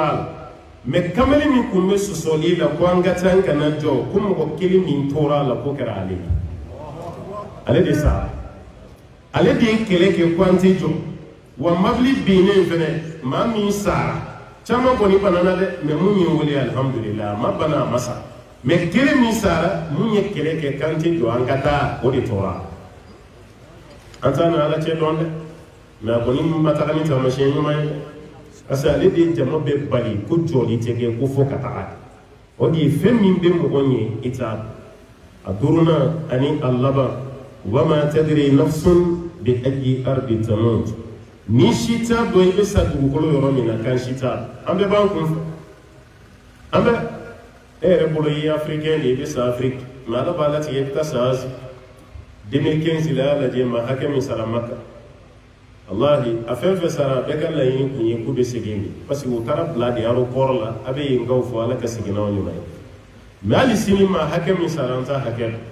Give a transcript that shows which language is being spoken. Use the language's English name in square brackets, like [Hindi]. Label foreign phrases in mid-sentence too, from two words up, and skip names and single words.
[Bambara] a la mais kamalen min kun bɛ sɔsɔli la ko an ka taa an kana jɔ ko mɔgɔ kelen min tora a la ko kɛra ale ye ale de sara ale de ye kɛlɛ kɛ ko an tɛ jɔ wa mobili binnen fɛnɛ maa min sara caman kɔni banana dɛ mais mun ye n wele alhamdulillah a ma bana a ma sa mais kelen min sara mun ye kɛlɛ kɛ k'an tɛ jɔ an ka taa o de tora an t'a na ala cɛ dɔn dɛ mais a kɔni ma taga ni taamasiyɛn ɲuman ye parce que ale de ye jama bɛɛ bali ko jɔli tɛ kɛ ko fo ka taga o de ye fɛn min bɛ mɔgɔ ɲɛ i t'a dɔn a duurunan ani a laban [Arabic] وما تدري نفس بأي أرض تموت [Bambara] ni si t'a dɔn i bɛ sa dugukolo yɔrɔ min na kan si t'a dɔn an bɛɛ b'an kun fɛ an bɛ e yɛrɛ bolo i ye africain de ye i bɛ sa Afrique mais ala b'a latigɛ i bɛ taa sa Asie 2015 la y'a lajɛ maa hakɛ min sara Maka wallahi a fɛn fɛn sara bɛɛ ka laɲini kun ye k'u bɛ segin de parce que u taara bila de aéroport la a bɛ yen kaw fɔ ala ka segin n'aw ɲuman ye mais hali sini maa hakɛ min sara an t'a hakɛ